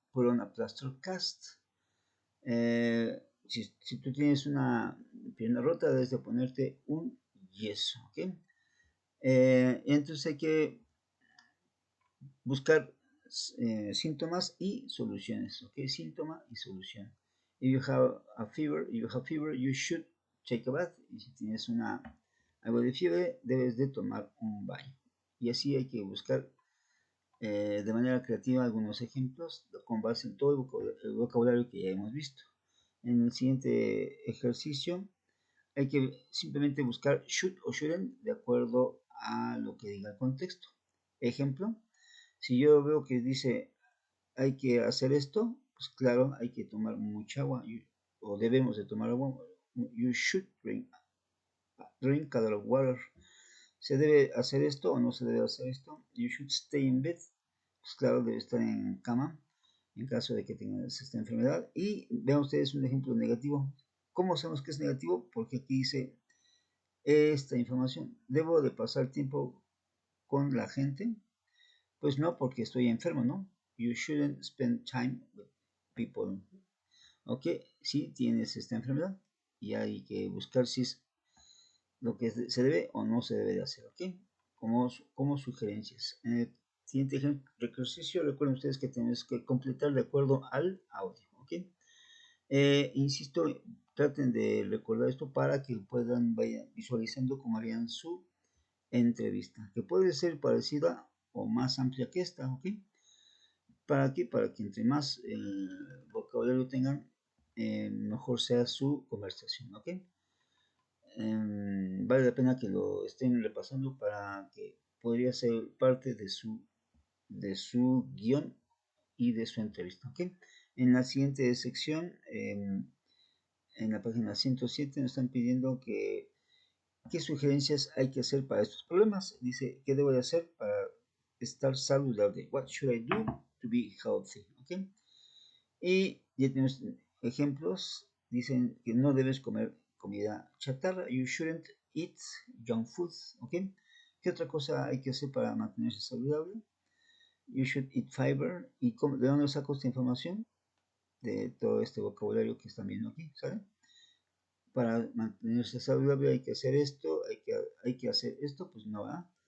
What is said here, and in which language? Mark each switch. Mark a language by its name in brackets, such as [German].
[English] put on a plaster cast. [Spanish] Si tú tienes una pierna rota, debes de ponerte un yeso, ¿ok? Entonces hay que buscar síntomas y soluciones, ¿ok? Síntoma y solución. [English] If you have a fever, you should take a bath. [Spanish] Y si tienes algo de fiebre, debes de tomar un baño. Y así hay que buscar de manera creativa algunos ejemplos con base en todo el vocabulario que ya hemos visto. En el siguiente ejercicio hay que simplemente buscar should o shouldn't de acuerdo a lo que diga el contexto. Ejemplo, si yo veo que dice hay que hacer esto, pues claro, hay que tomar mucha agua o debemos de tomar agua. [English] You should drink a lot of water. [Spanish] ¿Se debe hacer esto o no se debe hacer esto? [English] You should stay in bed. [Spanish] Pues claro, debe estar en cama en caso de que tengas esta enfermedad. Y vean ustedes un ejemplo negativo. ¿Cómo sabemos que es negativo? Porque aquí dice esta información. ¿Debo de pasar tiempo con la gente? Pues no, porque estoy enfermo, ¿no? [English] You shouldn't spend time with people. [Spanish] Ok, si tienes esta enfermedad y hay que buscar si es lo que se debe o no se debe de hacer, ¿ok? Como sugerencias. En el siguiente ejercicio, recuerden ustedes que tenemos que completar de acuerdo al audio, ¿ok? Insisto, traten de recordar esto para que vayan visualizando cómo harían su entrevista, que puede ser parecida o más amplia que esta, ¿ok? ¿Para qué? Para que entre más vocabulario tengan, mejor sea su conversación, ¿ok? Vale la pena que lo estén repasando para que podría ser parte de su guión y de su entrevista, ¿ok? En la siguiente sección, en la página 107, nos están pidiendo qué sugerencias hay que hacer para estos problemas. Dice, ¿qué debo de hacer para estar saludable? [English] What should I do to be healthy? [Spanish] ¿Ok? Y ya tenemos ejemplos. Dicen que no debes comer comida chatarra. [English] You shouldn't eat junk food. [Spanish] ¿Ok? ¿Qué otra cosa hay que hacer para mantenerse saludable? [English] You should eat fiber. [Spanish] ¿Y de dónde saco esta información? De todo este vocabulario que están viendo aquí, ¿saben? Para mantenerse saludable hay que hacer esto, hay que hacer esto, pues no va.